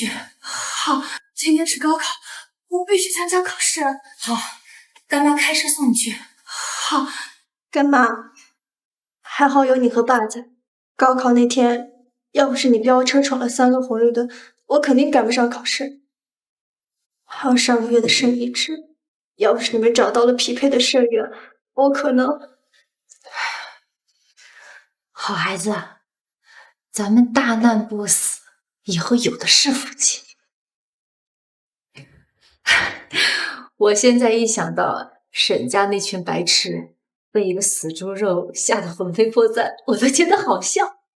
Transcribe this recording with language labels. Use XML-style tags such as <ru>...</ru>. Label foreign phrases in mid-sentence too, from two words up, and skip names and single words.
<zh>好，今天是高考，我必須參加考試。好，乾媽開車送你去。好，乾媽，還好有你和爸在。高考那天，要不是你飆車闖了3個紅綠燈，我肯定趕不上考試。還有上個月的腎移植，要不是你們找到了匹配的腎源，我可能…… 好孩子，咱們大難不死，以後有的是福氣。我現在一想到沈家那群白痴被一個死豬肉嚇得魂飛魄散，我都覺得好笑。</zh>